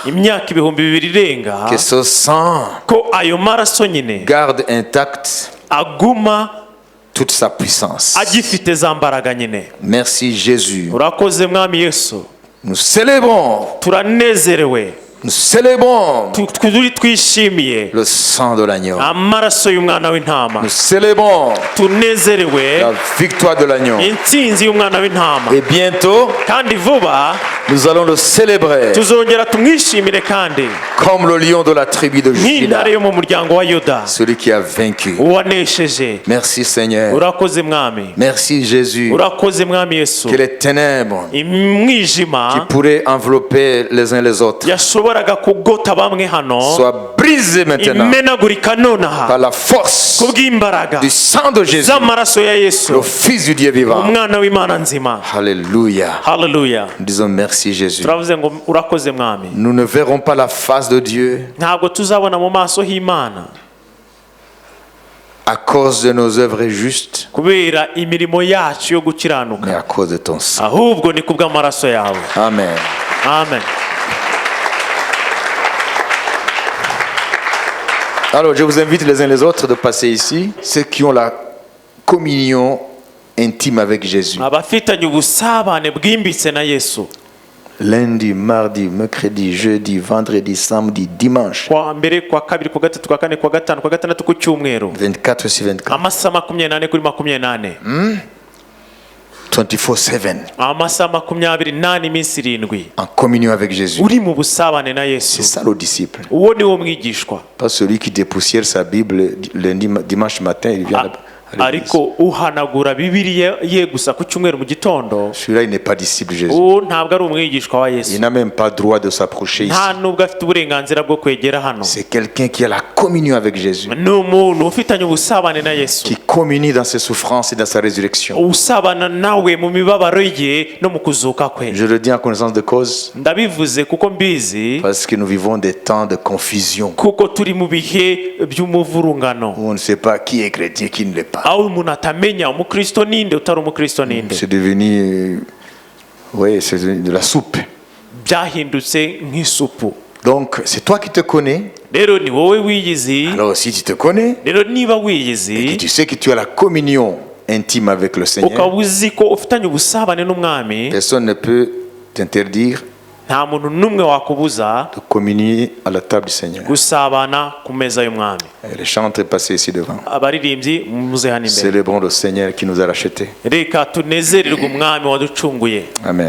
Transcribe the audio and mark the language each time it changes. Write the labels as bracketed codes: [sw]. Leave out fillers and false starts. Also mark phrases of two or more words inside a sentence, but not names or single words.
[rw] imyaka ibihumbi bibiri irenga [fr] que ce sang [rw] ko ayo maraso nyine [fr] garde intact [rw] aguma [fr] toute sa puissance. [rw] agifite za mbaraga nyine. [fr] Merci Jésus. [rw] urakoze mwami Yesu. [fr] Nous célébrons, [rw] turanezerewe, [fr] nous célébrons [rw] twishimiye [fr] le sang de l'agneau. [rw] amaraso y'umwana w'intama. [fr] Nous célébrons [rw] tunezerewe [fr] la victoire de l'agneau. [rw] intsinzi y'umwana w'intama. [fr] Et bientôt, [rw] kandi vuba [fr] nous allons le célébrer [rw] tuzongera tumwishimire kandi [fr] comme le lion de la tribu de Juda, [rw] nk'intare yo mu muryango wa Yuda [fr] celui qui a vaincu. [rw] uwanesheje. [fr] Merci Seigneur. [rw] urakoze mwami. [fr] Merci Jésus. [rw] urakoze mwami Yesu. [fr] Que les ténèbres qui [rw] imwijima [fr] pourraient envelopper les uns les autres [rw] yashoboraga kugota bamwe hano [fr] soient brisés maintenant [rw] imenagurika nonaha [fr] par la force [rw] kubw'imbaraga [fr] du sang de Jésus, [rw] z'amaraso ya Yesu, [fr] le Fils du Dieu vivant. [rw] umwana w'Imana nzima. [fr] Alléluia. Hallelujah. Nous disons merci Jésus. [rw] turavuze ngo urakoze mwami. [fr] Nous ne verrons pas la face de Dieu [rw] ntabwo tuzabona mu maso h'Imana [fr] à cause de nos œuvres justes, [rw] kubera imirimo yacu yo [fr] mais [rw] gukiranuka, [fr] à cause de ton sang. [rw] ahubwo ni kubw'amaraso yawe. Amen. Amen. [fr] Alors, je vous invite les uns les autres de passer ici, ceux qui ont la communion intime avec Jésus. [rw] abafitanye ubusabane bwimbitse na Yesu, [fr] Lundi, mardi, mercredi, jeudi, vendredi, samedi, dimanche. [rw] kwa mbere, kwa kabiri, kwa gatatu, kwa kane, kwa gatanu, kwa gatandatu, ku cyumweru, [fr] 24 sur 24. [rw] amasaha 24 kuri 24, 24/7. amasaha 24 iminsi 7, [fr] En communion avec Jésus. [rw] uri mu busabane na [fr] C'est [rw] Yesu. [fr] ça le disciple. [rw] Uwo ni wo mwigishwa. [fr] Pas celui qui dépoussière sa Bible lundi, dimanche matin, il vient à l'église. [rw] ariko uhanagura Bibiliya ye gusa ku cyumweru mu gitondo, [fr] Celui-là, il n'est pas disciple de Jésus. [rw] uwo ntabwo ari umwigishwa wa Yesu. [fr] Il n'a même pas droit de s'approcher ici. [rw] nta nubwo afite uburenganzira bwo kwegera hano. [fr] C'est quelqu'un qui a la communion avec Jésus, [rw] ni umuntu ufitanye ubusabane na Yesu, [fr] qui communie dans ses souffrances et dans sa résurrection. [rw] usabana nawe mu mibabaro ye no mu kuzuka kwe. [fr] Je le dis en connaissance de cause, [rw] ndabivuze kuko mbizi, [fr] parce que nous vivons des temps de confusion, [rw] kuko turi mu bihe by'umuvurungano, [fr] où on ne sait pas qui est chrétien, qui ne l'est pas. [rw] aho umuntu atamenya umukristo ninde utari umukristo ninde. [fr] C'est devenu, oui, c'est de la soupe. [rw] byahindutse nk'isupu. [fr] Donc, c'est toi qui te connais. [rw] rero ni wowe wiyizi. [fr] Alors, si tu te connais, [rw] rero niba [fr] et que [rw] wiyizi [fr] tu sais que tu as la communion intime avec le [rw] ukaba [fr] Seigneur, [rw] uzi ko ufitanye ubusabane n'umwami, [fr] personne ne peut t'interdire [rw] nta muntu n'umwe wakubuza [fr] de communier à la table du Seigneur. [rw] gusabana ku meza y'umwami. [fr] Et les chants passés ici devant. [rw] abaririmbyi muze hano imbere. [fr] Célébrons le Seigneur qui nous a rachetés. [rw] reka tunezererwe umwami waducunguye. Amen.